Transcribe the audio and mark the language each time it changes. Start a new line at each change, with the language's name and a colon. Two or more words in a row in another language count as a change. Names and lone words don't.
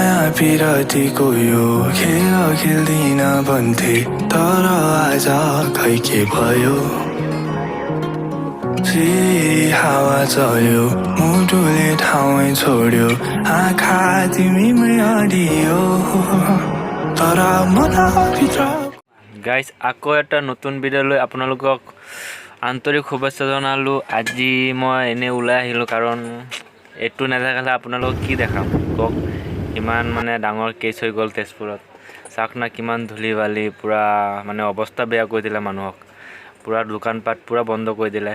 Nepali: पिरातीको यो खेल खेल्दिन भन्थे तर आज खै के भयो हावा चल्यो मुटुले ठाउँै छोड्यो आँखा तिमीमै अडियो तर मनभित्र
Assamese: গাইজ আকৌ এটা নতুন ভিডিঅ' লৈ আপোনালোকক আন্তৰিক শুভেচ্ছা জনালোঁ। আজি মই এনেই ওলাই আহিলোঁ কাৰণ এইটো নেদেখালে আপোনালোকক কি দেখাম কওক। ইমান মানে ডাঙৰ কেছ হৈ গ'ল তেজপুৰত, চাওক না কিমান ধূলি বালি, পূৰা মানে অৱস্থা বেয়া কৰি দিলে মানুহক, পূৰা দোকানপাট পূৰা বন্ধ কৰি দিলে।